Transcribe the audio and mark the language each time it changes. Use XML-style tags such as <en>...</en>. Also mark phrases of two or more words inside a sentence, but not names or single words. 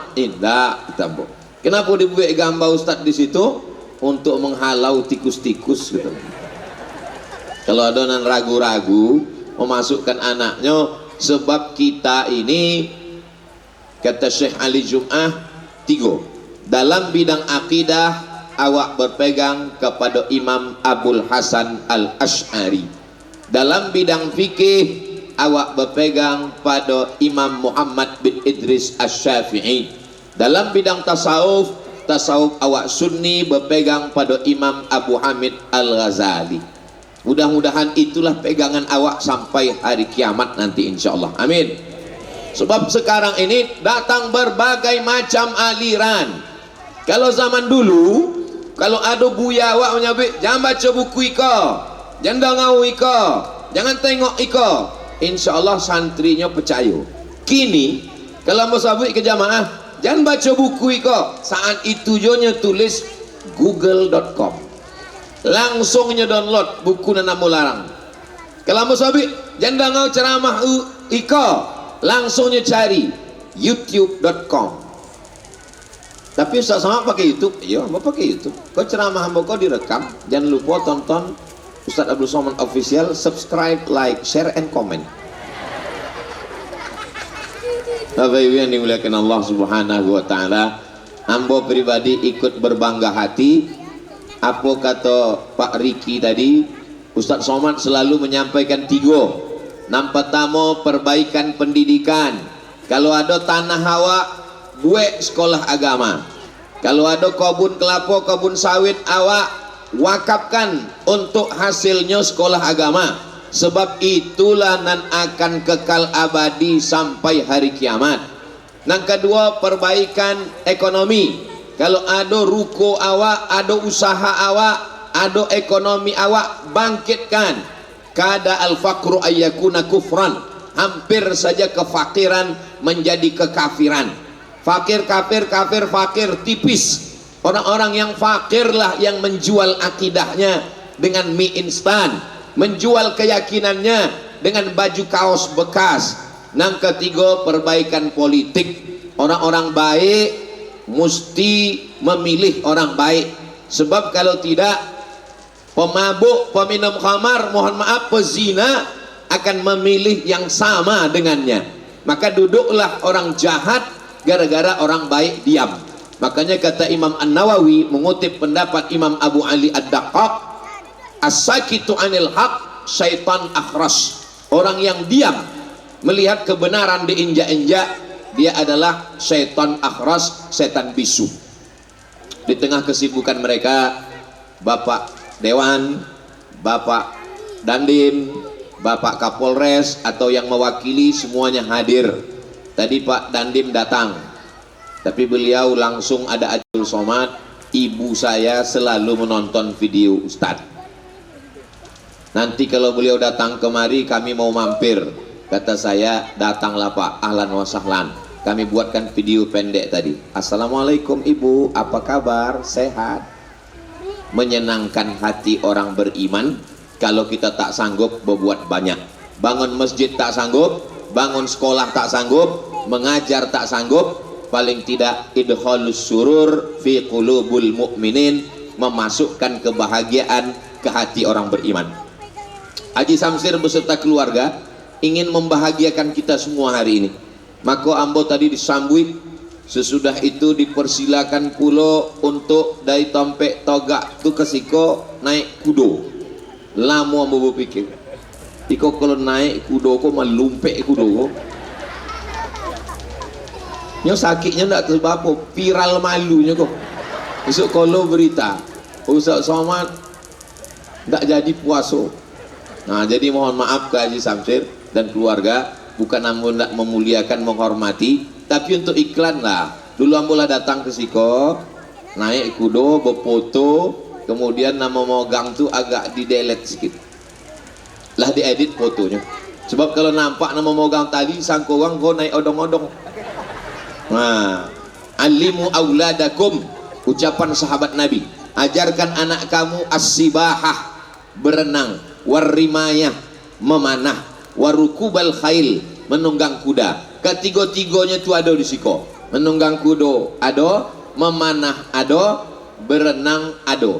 <id>Tidak, kita kenapa dibuat gambar Ustaz di situ? Untuk menghalau tikus-tikus gitu. Kalau ada yang ragu-ragu memasukkan anaknya, sebab kita ini, kata Syekh Ali Jum'ah, 3 dalam bidang akidah awak berpegang kepada Imam Abul Hasan Al-Ash'ari. Dalam bidang fikih awak berpegang pada Imam Muhammad bin Idris Asy-Syafi'i. Dalam bidang tasawuf awak sunni berpegang pada Imam Abu Hamid Al-Ghazali. Mudah-mudahan itulah pegangan awak sampai hari kiamat nanti insyaallah. Amin. Sebab sekarang ini datang berbagai macam aliran. Kalau zaman dulu, kalau ada buya awak menyabit, jangan baca buku iko, jangan dengau iko, jangan tengok iko,</id> <ar>insya Allah</ar> <id>santrinya percaya. Kini kalau mau sabut ke jamaah, jangan baca buku iko, saat itu jonya tulis google.com, langsungnya download buku nana mularang. Kalau mau sabut jangan dengau ceramah iko, langsungnya cari youtube.com. Tapi Ustaz sama pakai YouTube, iya, mau pakai YouTube. Kau ceramah hamba kau direkam, jangan lupa tonton Ustaz Abdul Somad Official,</id> <en>subscribe, like, share, and comment.</en> <id>Bapak Ibu yang dimuliakan Allah</id> <ar>Subhanahu wa taala,</ar> <id>hamba pribadi ikut berbangga hati. Apa kata Pak Riki tadi, Ustaz Somad selalu menyampaikan 3. Yang pertama, perbaikan pendidikan. Kalau ada tanah hawa, buat sekolah agama. Kalau ada kebun kelapa, kebun sawit, awak wakafkan untuk hasilnya sekolah agama. Sebab itulah nan akan kekal abadi sampai hari kiamat. Yang kedua, perbaikan ekonomi. Kalau ada ruko awak, ada usaha awak, ada ekonomi awak, bangkitkan.</id> <ar>Kada al-faqru ayyakuna kufran.</ar> <id>Hampir saja kefakiran menjadi kekafiran. Fakir, kafir, kafir, fakir, tipis. Orang-orang yang fakirlah yang menjual akidahnya dengan mie instan, menjual keyakinannya dengan baju kaos bekas. Yang ketiga, perbaikan politik. Orang-orang baik mesti memilih orang baik, sebab kalau tidak, pemabuk, peminum khamar, mohon maaf, pezina akan memilih yang sama dengannya. Maka duduklah orang jahat gara-gara orang baik diam. Makanya kata Imam An-Nawawi mengutip pendapat Imam Abu Ali Ad-Daqqaq,</id> <ar>as-sakitu anil haq syaitan akhras.</ar> <id>Orang yang diam melihat kebenaran diinjak-injak, dia adalah</id> <ar>syaitan akhras,</ar> <id>setan bisu. Di tengah kesibukan mereka, Bapak Dewan, Bapak Dandim, Bapak Kapolres atau yang mewakili semuanya hadir. Tadi Pak Dandim datang, tapi beliau langsung ada Abdul Somad. Ibu saya selalu menonton video Ustadz. Nanti kalau beliau datang kemari, kami mau mampir. Kata saya, datanglah Pak,</id> <ar>ahlan wa sahlan.</ar> <id>Kami buatkan video pendek tadi. Assalamualaikum Ibu, apa kabar? Sehat? Menyenangkan hati orang beriman kalau kita tak sanggup berbuat banyak. Bangun masjid tak sanggup, bangun sekolah tak sanggup, mengajar tak sanggup, paling tidak</id> <ar>idkhalus surur fi qulubul mu'minin,</ar> <id>memasukkan kebahagiaan ke hati orang beriman. Haji Samsir beserta keluarga ingin membahagiakan kita semua hari ini.</id> <min>Maka ambo tadi disambut. Sesudah itu dipersilakan pulo untuk dari Tompek Togak tu ke Siko naik kudo. Lama ambo berpikir, iko kalau naik kudo ko melumpek kudo ko. Nyo sakitnya ndak sebab apa, viral malunya kok.</min> <id>Besok kalau berita Ustaz Somad ndak jadi puasa. Nah, jadi mohon maaf ke Haji Samsir dan keluarga, bukan ambo ndak memuliakan, menghormati, tapi untuk iklan lah.</id> <min>Dulu ambo lah datang ke Siko, naik kudo,</min> <id>berfoto, kemudian nama mogang tu agak di delete sedikit. Lah diedit fotonya. Sebab kalau nampak nama mogang tadi, sangka orang kau naik odong-odong.</id> <ar>Nah, alimu auladakum,</ar> <id>ucapan sahabat Nabi, ajarkan anak kamu as-sibahah, berenang, warrimayah, memanah,</id> <ar>warukubal khail,</ar> <id>menunggang kuda. Ketiga-tiganya itu ada di Siko. Menunggang kuda ada, memanah ada, berenang ada.</id>